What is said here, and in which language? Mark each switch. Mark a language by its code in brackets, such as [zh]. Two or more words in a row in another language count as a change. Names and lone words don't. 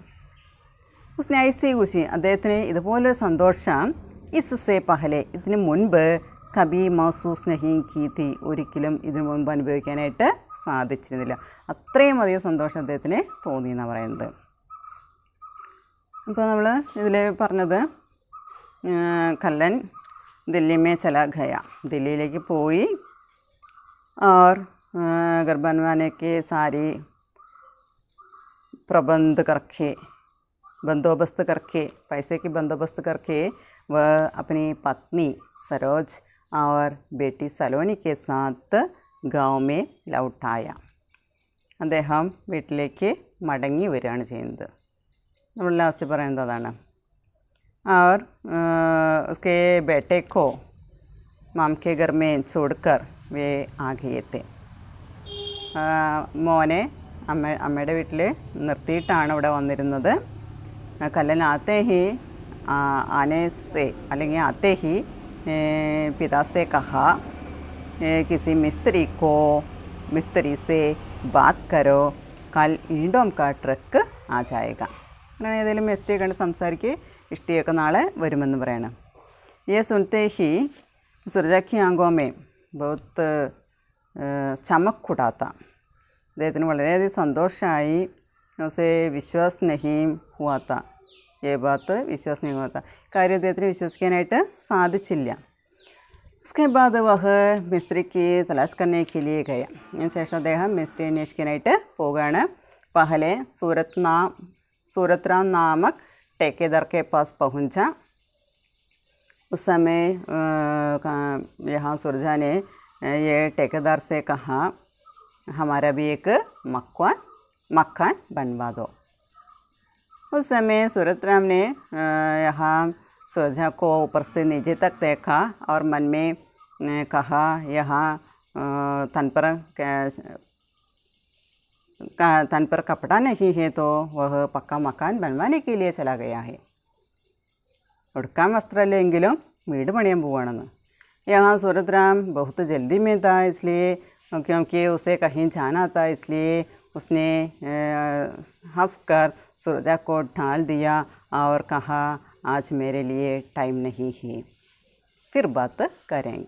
[hi] उसने ऐसी ख़ुशी, [ml] അദ്ദേഹത്തിന് ഇതുപോലൊരു സന്തോഷം [hi] इससे पहले, [ml] ഇതിന് മുൻപ് [hi] कभी महसूस नहीं की थी, [ml] ഒരിക്കലും ഇതിനു മുൻപ് അനുഭവിക്കാനായിട്ട് സാധിച്ചിരുന്നില്ല. അത്രയും അധികം സന്തോഷം അദ്ദേഹത്തിന് തോന്നി എന്നാണ് പറയുന്നത്. അപ്പോൾ നമ്മൾ ഇതിൽ പറഞ്ഞത് കല്ലൻ [hi] दिल्ली में चला गया, [ml] दिल्लीയിലേക്ക് പോയി. [hi] और घर बनवाने के सारी बंदोबस्त करके पैसे की बंदोबस्त करके वह अपनी पत्नी सरोज और बेटी सलोनी के साथ गाँव में लौट आया. [ml] അദ്ദേഹം വീട്ടിലേക്ക് മടങ്ങി വരികയാണ് ചെയ്യുന്നത്. നമ്മൾ ലാസ്റ്റ് പറയുന്നത് അതാണ്. [hi] और उसके बेटे को माम के घर में छोड़कर वे आ गए थे. [ml] മോനെ അമ്മയുടെ വീട്ടിൽ നിർത്തിയിട്ടാണ് ഇവിടെ വന്നിരുന്നത്. [hi] कल्लन आते ही आने से അല്ലെങ്കിൽ आते ही पिता से कहा किसी मिस्त्री से बात करो कल ईंटों का ट्रक आ जाएगा. [ml] അങ്ങനെ ഏതെങ്കിലും മിസ്ത്രിയെ കണ്ട് സംസാരിക്കുക, ഇഷ്ടിയൊക്കെ നാളെ വരുമെന്ന് പറയണം. [hi] ये सुनते ही सुरजा की आंखों में बहुत चमक उठा था. [ml] അദ്ദേഹത്തിന് വളരെയധികം സന്തോഷമായി. [hi] उसे विश्वास नहीं हुआ था, ये बात विश्वास नहीं हुआ था, [ml] കാര്യം അദ്ദേഹത്തിന് വിശ്വസിക്കാനായിട്ട് സാധിച്ചില്ല. [hi] उसके बाद वह मिस्त्री की तलाश करने के लिए गया. [ml] അതിനുശേഷം അദ്ദേഹം മിസ്ത്രി അന്വേഷിക്കാനായിട്ട് പോവുകയാണ്. [hi] पहले सूरतराम नामक ठेकेदार के पास पहुंचा. उस समय यहाँ सुरजा ने ये ठेकेदार से कहा, हमारा भी एक मकान बनवा दो. उस समय सूरतराम ने यहाँ सुरजा को ऊपर से नीचे तक देखा और मन में कहा, यहाँ तन पर कपड़ा नहीं है तो वह पक्का मकान बनवाने के लिए चला गया है. [ml] उड़कान वस्त्रमिല്ലെങ്കിലും വീട് പണിയാൻ പോവാണെന്ന്. [hi] यहाँ सूरतराम बहुत जल्दी में था, इसलिए क्योंकि उसे कहीं जाना था, इसलिए उसने हंसकर सुरजा को ढाल दिया और कहा, आज मेरे लिए टाइम नहीं है, फिर बात करेंगे.